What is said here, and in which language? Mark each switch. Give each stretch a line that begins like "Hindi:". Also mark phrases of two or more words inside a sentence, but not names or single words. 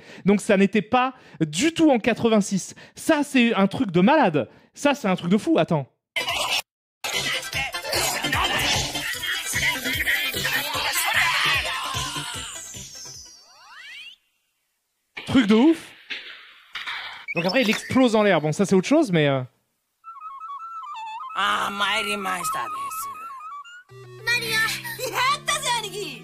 French: Donc ça n'était pas du tout en 86. Ça, c'est un truc de malade. Ça, c'est un truc de fou, attends. Truc de ouf. Donc après, il explose en l'air. Bon, ça, c'est autre chose, mais...
Japanese: ああ、参りましたです。マリオ、やったぜ兄貴。